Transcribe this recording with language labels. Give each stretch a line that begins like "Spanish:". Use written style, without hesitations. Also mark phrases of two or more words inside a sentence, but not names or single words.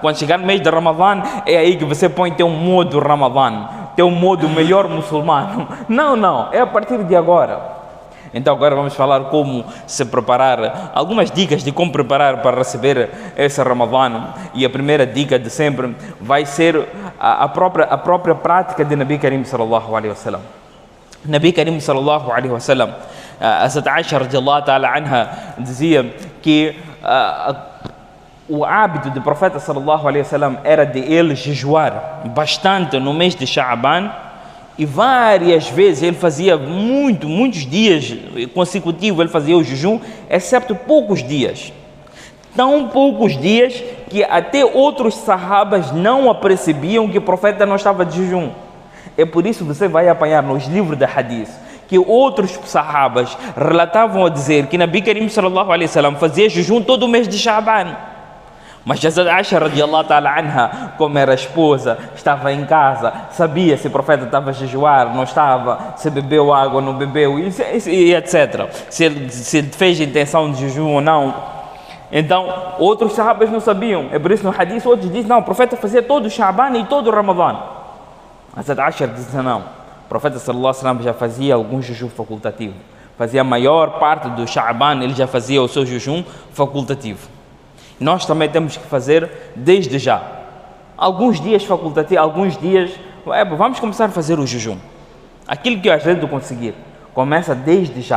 Portuguese: Quando chegar no mês de Ramadã, é aí que você põe teu modo Ramadã, teu modo melhor muçulmano. Não, é a partir de agora. Então agora vamos falar como se preparar, algumas dicas de como preparar para receber esse Ramadã. E a primeira dica de sempre vai ser a própria prática de Nabi Karim
Arabic: صلى الله عليه وسلم.
Portuguese: Nabi Karim
Arabic: صلى الله عليه وسلم,
Portuguese: a Aisha
Arabic: رضي الله تعالى عنها
Portuguese: dizia que o hábito do profeta
Arabic: صلى الله عليه وسلم
Portuguese: era de ele jejuar bastante no mês de Sha'ban e várias vezes ele fazia muitos dias consecutivos ele fazia o jejum, excepto poucos dias. Tão poucos dias que até outros sahabas não apercebiam que o profeta não estava de jejum. É por isso que você vai apanhar nos livros da hadith que outros sahabas relatavam a dizer que Nabi Karim
Arabic: صلى الله عليه وسلم
Portuguese: fazia jejum todo o mês de Sha'ban. Mas Hazrat Aisha
Arabic: رضي الله تعالى عنها,
Portuguese: como era esposa, estava em casa, sabia se o profeta estava a jejuar, não estava, se bebeu água, não bebeu, e etc. Se ele fez intenção de jejum ou não. Então, outros sahabas não sabiam. É por isso no hadith outros dizem, não, o profeta fazia todo o Sha'ban e todo o Ramadã. Hazrat Aisha disse, não, o profeta
Arabic: صلى الله عليه وسلم
Portuguese: já fazia algum jejum facultativo. Fazia a maior parte do Sha'ban, ele já fazia o seu jejum facultativo. Nós também temos que fazer desde já. Alguns dias facultativos, alguns dias, vamos começar a fazer o jejum. Aquilo que a gente conseguir, começa desde já.